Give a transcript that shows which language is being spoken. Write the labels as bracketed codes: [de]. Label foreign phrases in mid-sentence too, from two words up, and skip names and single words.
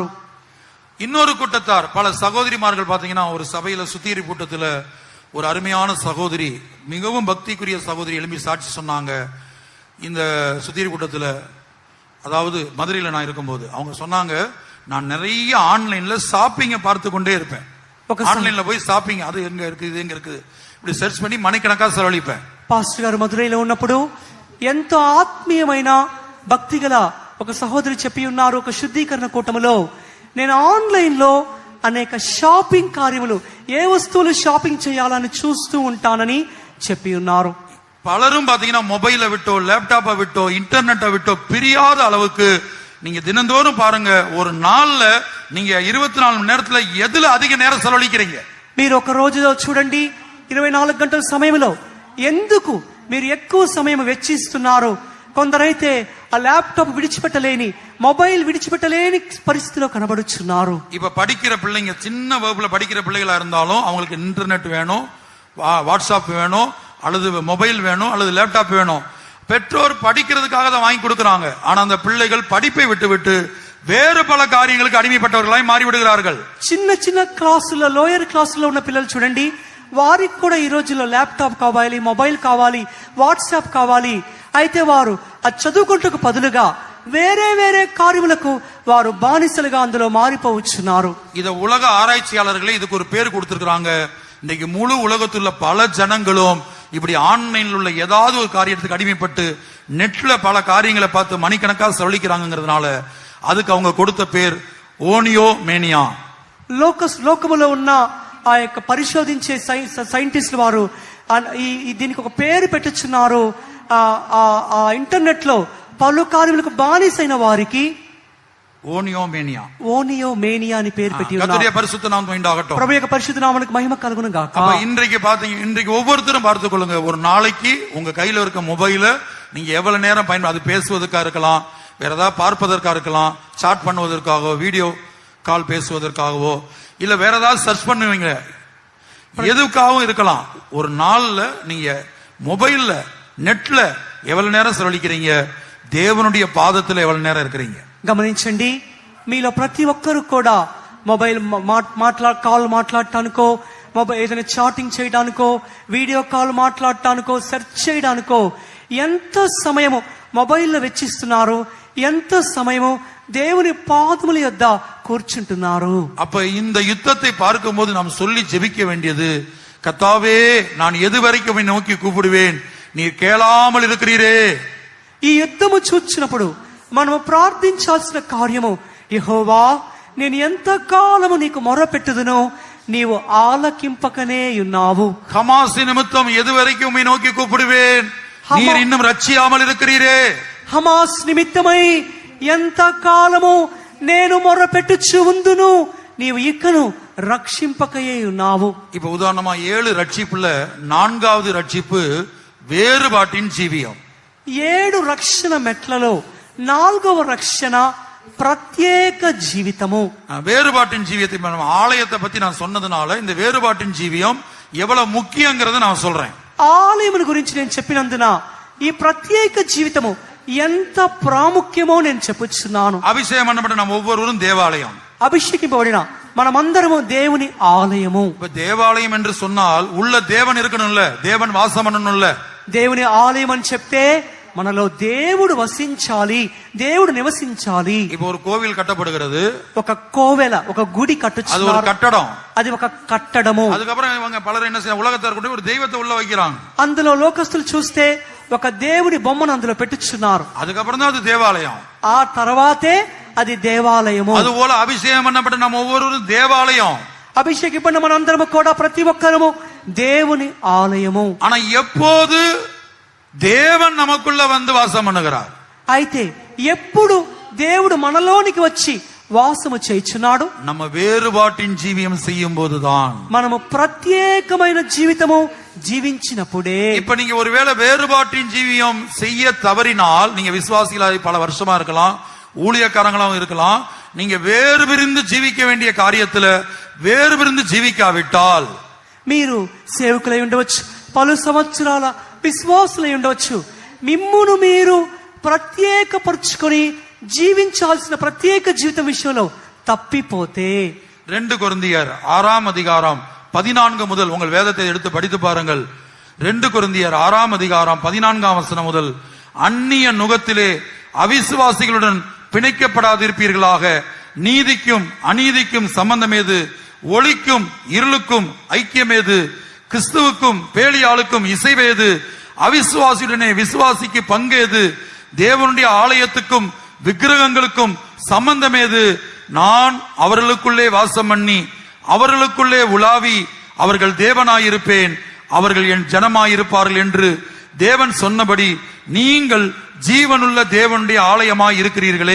[ta] இன்னொரு கூட்டத்தார், பல சகோதரிமார்கள் பாத்தீங்கன்னா, ஒரு சபையில சுத்திரி கூட்டத்துல ஒரு அருமையான சகோதரி, மிகவும் பக்திக்குரிய சகோதரி எழுப்பி சாட்சி சொன்னாங்க. இந்த சுத்திரி கூட்டத்துல, அதாவது மதுரையில நான் இருக்கும்போது அவங்க சொன்னாங்க, நான் நிறைய [en] online shopping [ta] பார்த்து கொண்டே இருப்பேன். ஆன்லைன்ல போய் ஷாப்பிங், அது எங்க இருக்கு, இது எங்க இருக்குது, இப்படி சர்ச் பண்ணி மணிக்கணக்கா செலவழிப்பேன். [te] పాస్టర్ గారు మధురైలో ఉన్నప్పుడు ఎంతో ఆత్మీయమైన భక్తి గల ఒక సహోదరి చెప్పి ఉన్నారు, ఒక శుద్ధీకరణ కూటములో నేను ఆన్లైన్ లో అనేక షాపింగ్ కార్యములు, ఏ వస్తువులు షాపింగ్ చేయాలని చూస్తూ ఉంటానని చెప్పి ఉన్నారు. [ta] பலரும் பாத்தீங்கன்னா மொபைலை விட்டோ லேப்டாப்பை விட்டோ இன்டர்நெட்டை விட்டோ பிரியாத அளவுக்கு நீங்க தினந்தோறும் பாருங்க, ஒரு நாள்ல நீங்க 24 மணி நேரத்துல எதுல அதிக நேரம் செலவழிக்கிறீங்க? [te] మీరు ఒక రోజులో చూడండి, 24 గంటల సమయంలో ఎందుకు మీరు ఎక్కువ సమయం వెచ్చిస్తున్నారు? కొందరైతే ఆ ల్యాప్టాప్ విడిచిపెట్టలేని, మొబైల్ విడిచిపెట్టలేని పరిస్థితిలో కనబడుచున్నారు. [ta] இப்ப படிக்கிற பிள்ளைங்க, சின்ன வகுப்புல படிக்கிற பிள்ளைகளா இருந்தாலும் அவங்களுக்கு இன்டர்நெட் வேணும், வாட்ஸ்அப் வேணும், அல்லது மொபைல் வேணும், அல்லது லேப்டாப் வேணும். பெற்றோர் படிக்கிறதுக்காக தான் வாங்கி கொடுக்கறாங்க. ஆனா அந்த பிள்ளைகள் படிப்பை விட்டு வேறு பல காரியங்களுக்கு அடிமைப்பட்டவர்களாய் மாறி விடுகிறார்கள். [te] చిన్న చిన్న క్లాసుల, [en] lower class [te] ఉన్న పిల్లలు చూడండి, వారికి కూడా ఈ రోజుల్లో ల్యాప్టాప్ కావాలి, మొబైల్ కావాలి, వాట్సాప్ కావాలి. అయితే వారు ఆ చదువుకుంటకు బదులుగా వేరే వేరే కార్యములకు వారు బానిసలుగా అందులో మారిపోవచ్చున్నారు. [ta] இத உலக ஆராய்ச்சியாளர்களே இதுக்கு ஒரு பேர் கொடுத்திருக்காங்க. இன்னைக்கு முழு உலகத்துல பல ஜனங்களும் இப்படி ஆன்லைன்ல உள்ள ஏதாவது ஒரு காரியத்துக்கு அடிமைப்பட்டு நெட்ல பல காரியங்களை பார்த்து மணிக்கணக்காக செலவழிக்கிறாங்கிறதுனால அதுக்கு அவங்க கொடுத்த பேர் ஓனியோ மேனியா. [te] లోకములో ఉన్న ఆ యొక్క పరిశోధించే సైంటిస్టులు వారు దీనికి ఒక పేరు పెట్టుచున్నారు. ఆ ఇంటర్నెట్ లో పలు కార్యములకు బానిసైన వారికి [ta] ஓனியோ மேனியா, [te] ఓనియో మేనియా అని పేరు పెట్టి ఉన్నారు. [ta] கர்த்தருடைய பரிசுத்த நாமம் உண்டாகட்டும். [te] ప్రభు యొక్క పరిశుద్ధ నామమునకు మహిమ కలుగును గాక. [ta] அப்ப இன்றைக்கு பாத்தீங்க, இன்றைக்கு ஒவ்வொருத்தரும் பார்த்துக் கொள்ளுங்க, ஒரு நாளைக்கு உங்க கையில இருக்க மொபைல நீங்க எவ்வளவு நேரம் பயன்படுத்த, அது பேசுவதற்காக இருக்கலாம், வேற ஏதாவது பார்ப்பதற்காக இருக்கலாம், சாட் பண்ணுவதற்காகவோ, [en] video call [ta] பேசுவதற்காகவோ, இல்ல வேற ஏதாவது சர்ச் பண்ணுவீங்க, எதுக்காகவும் இருக்கலாம். ஒரு நாள்ல நீங்க மொபைல்ல, நெட்ல எவ்வளவு நேரம் செலவழிக்கிறீங்க? தேவனுடைய பாதத்துல எவ்வளவு நேரம் இருக்கிறீங்க? [te] గమనించండి, మీలో ప్రతి ఒక్కరు కూడా [en] mobile call [te] మాట్లాడటానికో, మొబైల్ ఏదైనా చాటింగ్ చేయడానికో, [en] video call [te] మాట్లాడటానికో, సెర్చ్ చేయడానికో ఎంత సమయము మొబైల్లో వెచ్చిస్తున్నారు? ఎంత సమయము దేవుని పాదముల యొద్ద కూర్చుంటున్నారు? [ta] அப்ப இந்த யுத்தத்தை பார்க்கும்போது நாம் சொல்லி ஜெபிக்க வேண்டியது, கர்த்தாவே நான் எது வரைக்கும் உம்மை நோக்கி கூப்பிடுவேன், நீர் கேளாமல் இருக்கிறீரே. [te] ఈ యుద్ధము చూచినప్పుడు మనము ప్రార్థించాల్సిన కార్యము, యెహోవా నేను ఎంత కాలము నీకు మొరపెట్టుదునో నీవు ఆలకింపకనే ఉన్నావు. [ta] ஹமாஸ் நிமித்தம் எது வரைக்கும் உம்மை நோக்கி கூப்பிடுவேன், நீர் இன்னும் ரட்சியாமல் இருக்கிறீரே. [te] హమాస్ నిమిత్తమై ఎంత కాలము నేను మొరపెట్టుచు ఉందును, నీవు ఇకను రక్షింపకయే ఉన్నావు. [ta] இப்ப உதாரணமா 7 ரட்சிப்புல 4வது ரட்சிப்பு வேறுபாட்டின் ஜீவியம். [te] 7 రక్షణ మెట్లలో 4వ రక్షణ ప్రత్యేక జీవితము. [ta] வேறுபாட்டின் ஜீவியத்தை நம்ம ஆலயத்தை பத்தி நான் சொன்னதுனால இந்த வேறுபாட்டின் ஜீவியம் எவ்வளவு முக்கியங்கிறத நான் சொல்றேன். [te] ఆలయముల గురించి నేను చెప్పినందున ఈ ప్రత్యేక జీవితము ఎంత ప్రాముఖ్యమో నేను చెప్పుచున్నాను. [ta] அபிஷேகம் பண்ணப்பட்ட நம்ம ஒவ்வொருவரும் தேவாலயம், [te] అభిషేకింపబడిన మనమందరము దేవుని ఆలయము. [ta] இப்ப தேவாலயம் என்று சொன்னால் உள்ள தேவன் இருக்கணும்ல, தேவன் வாசம் பண்ணணும்ல. [te] దేవుని ఆలయం అని చెప్తే మనలో దేవుడు వసించాలి, దేవుడు నివసించాలి. [ta] இப்ப ஒரு கோவில் கட்டப்படுகிறது, [te] ఒక కోవెల, ఒక గుడి [ta] அது ஒரு [te] కట్టుచున్నారు, [ta] கட்டடம். [te] అది ఒక కట్టడము. [ta] அதுக்கப்புறம் இவங்க பலர் என்ன செய்ய, உலகத்தார் கூட ஒரு தெய்வத்தை உள்ள வைக்கிறாங்க. [te] అందులో లోకస్తులు చూస్తే ఒక దేవుని బొమ్మను అందులో పెట్టుచున్నారు. [ta] அதுக்கப்புறம் தான் அது தேவாலயம். [te] ఆ తర్వాతే అది దేవాలయము. [ta] அதுபோல அபிஷேகம் பண்ணப்பட்ட நம்ம ஒவ்வொருவரும் தேவாலயம். [te] అభిషేకింపబడిన మనందరము కూడా ప్రతి ఒక్కరము దేవుని ఆలయము. [ta] ஆனா எப்போது தேவன் நமக்குள்ள வந்து வாசம் பண்ணுகிறார்? [te] అయితే ఎప్పుడు దేవుడు మనలోనికి వచ్చి వాసము చేయుచున్నాడు? [ta] நம்ம வேறுபாட்டின் ஜீவியம் செய்யும் போதுதான். [te] మనము ప్రత్యేకమైన జీవితము జీవించినప్పుడే. [ta] இப்ப நீங்க ஒருவேளை வேறுபாட்டின் ஜீவியம் செய்ய தவறினால், நீங்க விசுவாசிகளாக பல வருஷமா இருக்கலாம், ஊழியக்காரங்களாகவும் இருக்கலாம், நீங்க வேறு பிரிந்து ஜீவிக்க வேண்டிய காரியத்துல வேறு பிரிந்து జీవికావిட்டால், [te] మీరు సేవకులై ఉండవచ్చు, పలు సంవత్సరాల విశ్వాసులై ఉండవచ్చు, మిమ్మును మీరు ప్రత్యేకపరుచుకొని జీవించాల్సిన ప్రత్యేక జీవితం విషయంలో తప్పిపోతే, [ta] 2 கொரிந்தியர் 6ஆம் அதிகாரம் 14 முதல் உங்கள் வேதத்தை எடுத்து படித்து பாருங்கள். 2 கொரிந்தியர் 6ஆம் அதிகாரம் 14ஆம் வசனம் முதல், அந்நிய நுகத்திலே அவிசுவாசிகளுடன் பிணைக்கப்படாதிருப்பீர்களாக, நீதிக்கும் அநீதிக்கும் சம்பந்தமேது, ஒளிக்கும் இருளுக்கும் ஐக்கியமேது, கிறிஸ்துவுக்கும் பேலியாளுக்கும் இசைவேது, அவிசுவாசியுடனே விசுவாசிக்கு பங்கேது, தேவனுடைய ஆலயத்துக்கும் விக்கிரகங்களுக்கும் சம்பந்தமேது, நான் அவர்களுக்குள்ளே வாசம் பண்ணி அவர்களுக்குள்ளே உலாவி அவர்கள் தேவனாயிருப்பேன், அவர்கள் என் ஜனமாயிருப்பார்கள் என்று தேவன் சொன்னபடி நீங்கள் ஜீவனுள்ள தேவனுடைய ஆலயமாய் இருக்கிறீர்களே.